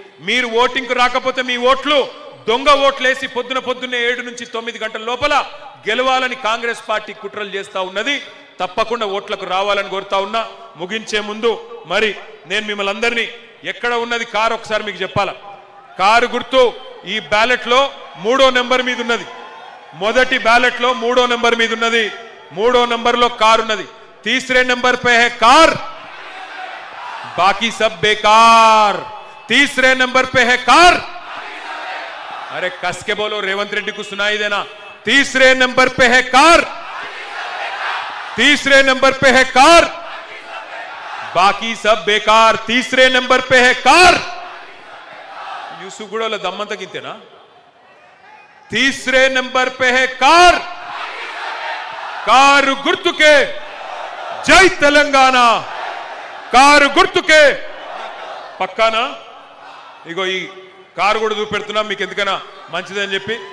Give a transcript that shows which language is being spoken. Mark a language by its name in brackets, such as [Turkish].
[Telugu] మీరు ఓటింగ్కు రాకపోతే మీ ఓట్లు దొంగ ఓట్లేసి పొద్దున్నే 7 నుంచి 9 గంటల లోపల గెలవాలని కాంగ్రెస్ పార్టీ కుట్రలు చేస్తూ ఉన్నది. తప్పకుండా ఓట్లకు రావాలని కోరుతా ఉన్నా. ముగించే ముందు మరి నేను మిమ్మల్ని అందరినీ, ఎక్కడ ఉన్నది కారు ఒకసారి మీకు చెప్పాలా. కారు గుర్తు ఈ బ్యాలెట్లో 3వ నెంబర్ మీద ఉన్నది. మొదటి బ్యాలెట్లో 3వ నెంబర్ మీద ఉన్నది. 3వ నెంబర్లో కారు ఉన్నది. [Hindi] तीसरे नंबर पे है कार, बाकी सब बेकार. तीसरे नंबर पे है कार. अरे कस के बोलो, रेवंत रेड्डी को सुनाई देना. तीसरे नंबर पे है कार, तीसरे नंबर पे है कार, बाकी सब बेकार. तीसरे नंबर पे है कार. यूसुफ गुड़ोला दम्मन तक इंतेना. तीसरे नंबर पे है कार. कार गुर्तु के जय तेलंगाना. [Telugu] कार गुर्तु के పక్కానా? ఇగో ఈ కారు కూడా చూపెడుతున్నా మీకు, ఎందుకన్నా మంచిదని చెప్పి.